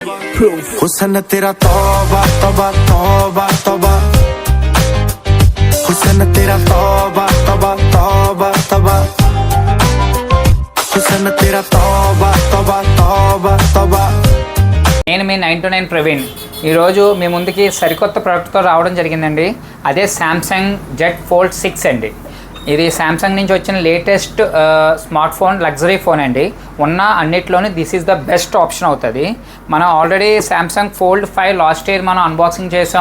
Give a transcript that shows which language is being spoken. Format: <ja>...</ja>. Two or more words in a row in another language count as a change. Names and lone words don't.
<hi>हुसन तेरा तौबा तौबा तौबा तौबा, हुसन तेरा तौबा तौबा तौबा तौबा, हुसन तेरा तौबा तौबा तौबा तौबा।</hi> <te>నేను మీ 929 ప్రవీణ్ ఈరోజు మీ ముందుకి సరికొత్త ప్రోడక్ట్తో రావడం జరిగిందండి. అదే శాంసంగ్ జెడ్ ఫోల్డ్ 6 అండి. ఇది శాంసంగ్ నుంచి వచ్చిన</te> <en>latest smart phone, luxury phone</en> <te>అండి. ఉన్న అన్నిట్లోనే</te> <en>this is the best option</en> <te>అవుతుంది. మనం ఆల్రెడీ శాంసంగ్ ఫోల్డ్ 5</te> <en>last year</en> <te>మనం అన్బాక్సింగ్ చేసాం.</te>